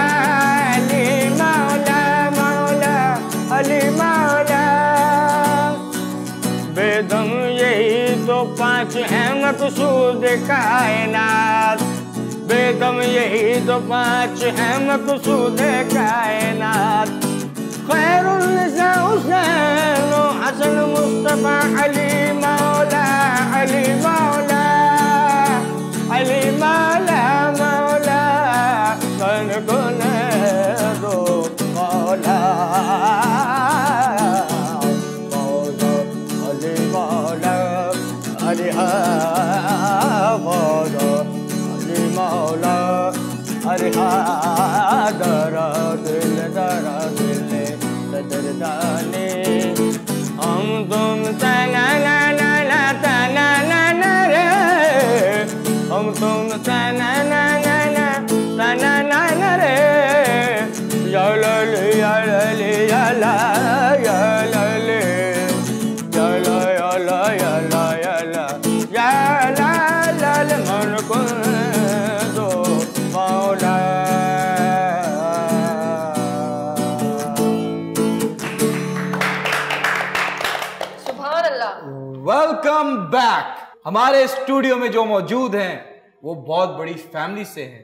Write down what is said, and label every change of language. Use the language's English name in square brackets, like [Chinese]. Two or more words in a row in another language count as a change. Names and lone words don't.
[Hindi] अली मौला मौला अली मौला, बेदम यही तो 5 हैं मकसूद कायनात, बेदम यही तो 5 हैं मकसूद कायनात। खैरुल निसा हुसैन हसन मुस्तफा अली मौला अली मौला अली मौला मौला, कन कन दो मौला मौला अली मौला अली मौला अली मौला अरे दरा दिल दरदाने, हम तुम तना ना ना ना तना ना ना रे, हम तुम तना ना ना ना तना ना ना रे, या लले या लले या ला या लले या ला या ला या ला या ला या ला लाल मन को दो मौला। [English] welcome back. [Hindi] हमारे स्टूडियो में जो मौजूद हैं वो बहुत बड़ी फैमिली से हैं।